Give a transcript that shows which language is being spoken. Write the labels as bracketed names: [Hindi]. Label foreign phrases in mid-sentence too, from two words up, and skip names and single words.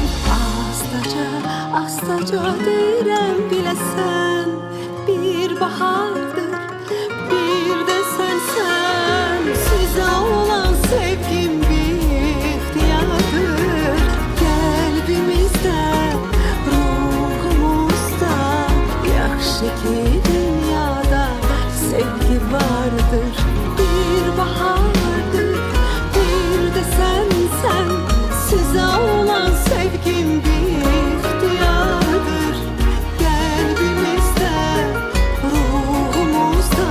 [Azerbaijani] Astaca, astaca deyirəm biləsən, bir bahardır, bir də sənsən. Sizə olan sevgim bir ixtiyardır, qəlbimizdə, ruhumuzda. Yaxşı ki dünyada sevgi vardır, bir bahardır, sensen. [Turkish] Size olan sevgim bir ihtiyardır, kalbimizde, ruhumuzda.